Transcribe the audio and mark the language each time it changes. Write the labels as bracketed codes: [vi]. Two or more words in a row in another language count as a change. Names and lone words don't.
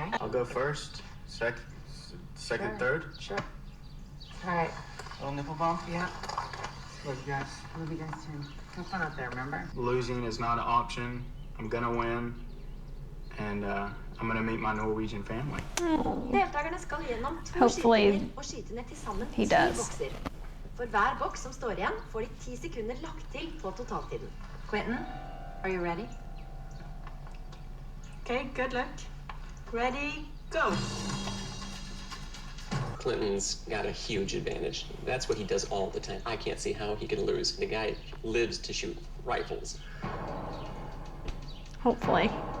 [en] I'll go first, second, Sure. third. Sure. All right. Little nipple bump, yeah. What you guys doing? Have fun out there, remember? Losing is not an option. I'm gonna win, and I'm gonna meet my Norwegian family. [no] Deltakerne skal gjennom 2 [en] Hopefully [no] skytinger og skyte ned til sammen [en] he [no] 10 [en] does. [no] bokser. For hver boks som står igjen, får de 10 sekunder lagt til på totaltiden. [en] Quentin, are you ready? Okay, good luck. Ready, go. Clinton's got a huge advantage. That's what he does all the time. I can't see how he can lose. The guy lives to shoot rifles. Hopefully.